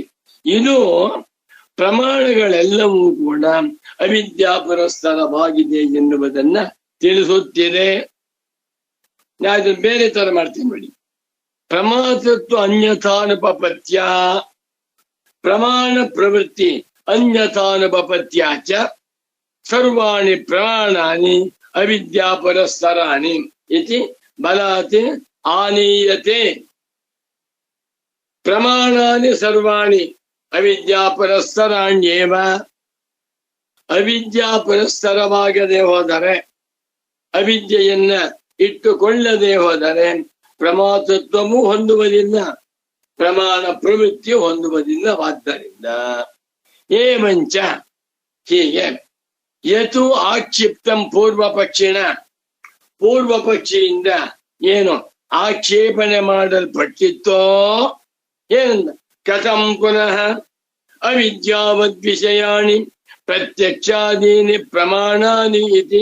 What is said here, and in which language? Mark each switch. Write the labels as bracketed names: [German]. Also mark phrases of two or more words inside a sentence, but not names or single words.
[Kannada] ಇದು ಪ್ರಮಾಣಗಳೆಲ್ಲವೂ ಕೂಡ ಅವಿದ್ಯಾ ಪುರಸ್ಸರವಾಗಿದೆ ಎನ್ನುವುದನ್ನ ತಿಳಿಸುತ್ತಿದೆ. ನಾ ಇದನ್ನು ಬೇರೆ ತರ ಮಾಡ್ತೀನಿ ನೋಡಿ. [Sanskrit] ಪ್ರಮಾತೃತ್ವ ಅನ್ಯಥಾನುಪಪತ್ಯ ಪ್ರಮಾಣ ಪ್ರವೃತ್ತಿ ಅನ್ಯಥಾನುಪಪತ್ಯಾಚ ಸರ್ವಾಣಿ ಪ್ರಮಾಣಾನಿ ಅವಿದ್ಯಾ ಪುರಸ್ಸರಾಣಿ ಇತಿ ಬಲಾತ್ ಆನೀಯತೆ. ಪ್ರಮಾಣಾನಿ ಸರ್ವಾಣಿ ಅವಿದ್ಯಾ ಪುರಸ್ಸರಾಣ್ಯೇವ. [Kannada] ಅವಿದ್ಯಾ ಪುರಸ್ಸರವಾಗದೆ ಹೋದರೆ, ಅವಿದ್ಯೆಯನ್ನ ಇಟ್ಟುಕೊಳ್ಳದೆ ಹೋದರೆ ಪ್ರಮಾತೃತ್ವವೂ ಹೊಂದುವುದಿಲ್ಲ, ಪ್ರಮಾಣ ಪ್ರವೃತ್ತಿ ಹೊಂದುವುದಿಲ್ಲವಾದ್ದರಿಂದ ಏವಂಚ, ಹೀಗೆ [Sanskrit] ಯತು ಆಕ್ಷಿಪ್ತಂ ಪೂರ್ವ ಪಕ್ಷಿಣ, [Kannada] ಪೂರ್ವ ಪಕ್ಷಿಯಿಂದ ಏನು ಆಕ್ಷೇಪಣೆ ಮಾಡಲ್ಪಟ್ಟಿತ್ತೋ ಏನಂದ [Sanskrit] ಕಥಂ ಪುನಃ ಅವಿದ್ಯಾವದ್ ವಿಷಯಾಣಿ ಪ್ರತ್ಯಕ್ಷಾದೀನಿ ಪ್ರಮಾಣಾನಿ ಇತಿ.